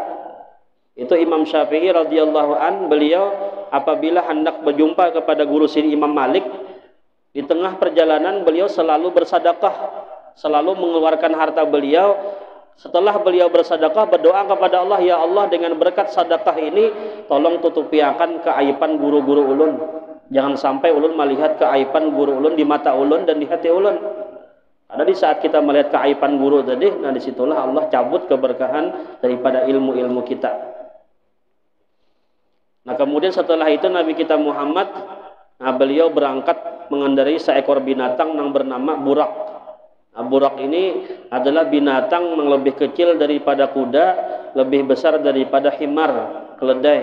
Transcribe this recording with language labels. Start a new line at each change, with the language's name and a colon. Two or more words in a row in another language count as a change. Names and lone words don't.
Indonesian: Itu Imam Syafi'i
Arabic: رضي الله عن,
Indonesian: beliau apabila hendak berjumpa kepada guru sini Imam Malik, di tengah perjalanan beliau selalu bersedekah, selalu mengeluarkan harta beliau. Setelah beliau bersedekah, berdoa kepada Allah, ya Allah dengan berkat sedekah ini tolong tutupi akan keaiban guru-guru ulun. Jangan sampai ulun melihat keaiban guru ulun di mata ulun dan di hati ulun. Ada di saat kita melihat keaiban guru tadi, nah disitulah Allah cabut keberkahan daripada ilmu-ilmu kita. Nah, kemudian setelah itu Nabi kita Muhammad, nah beliau berangkat mengendarai seekor binatang yang bernama burak. Nah, burak ini adalah binatang yang lebih kecil daripada kuda, lebih besar daripada himar, keledai.